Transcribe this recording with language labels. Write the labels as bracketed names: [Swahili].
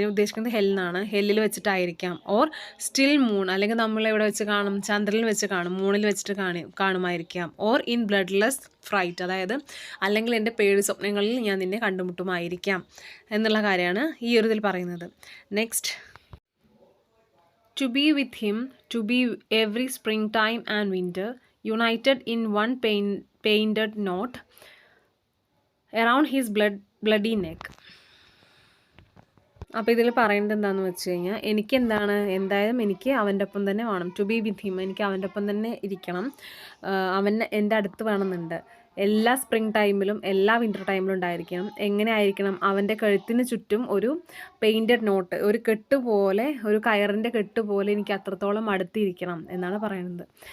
[Malayalam] അതിന് ഉദ്ദേശിക്കുന്നത് ഹെല്ലെന്നാണ്, ഹെല്ലിൽ വെച്ചിട്ടായിരിക്കാം. [English] or still moon, [Malayalam] അല്ലെങ്കിൽ നമ്മളെവിടെ വെച്ച് കാണും, ചന്ദ്രനിൽ വെച്ച് കാണും, മൂണിൽ വെച്ചിട്ട് കാണുമായിരിക്കാം. [English] or in bloodless fright, [Malayalam] അതായത് അല്ലെങ്കിൽ എൻ്റെ പേടി സ്വപ്നങ്ങളിൽ ഞാൻ നിന്നെ കണ്ടുമുട്ടുമായിരിക്കാം എന്നുള്ള കാര്യമാണ് ഈ ഒരു ഇതിൽ പറയുന്നത്. [English] Next, to be with him, to be every springtime and winter, united in one painted knot around his bloody neck. [Malayalam] അപ്പോൾ ഇതിൽ പറയുന്നത് എന്താണെന്ന് വെച്ച് കഴിഞ്ഞാൽ എന്തായാലും എനിക്ക് അവൻ്റെ ഒപ്പം തന്നെ വേണം. [English] to be with him, [Malayalam] എനിക്ക് അവൻ്റെ ഒപ്പം തന്നെ ഇരിക്കണം, അവൻ എൻ്റെ അടുത്ത് വേണമെന്നുണ്ട്. എല്ലാ സ്പ്രിംഗ് ടൈമിലും എല്ലാ വിൻ്റർ ടൈമിലും ഉണ്ടായിരിക്കണം. എങ്ങനെ ആയിരിക്കണം, അവൻ്റെ കഴുത്തിന് ചുറ്റും ഒരു പെയിൻറ്റഡ് നോട്ട്, ഒരു കെട്ട് പോലെ, ഒരു കയറിൻ്റെ കെട്ട് പോലെ എനിക്ക് അത്രത്തോളം അടുത്തിരിക്കണം എന്നാണ് പറയുന്നത്.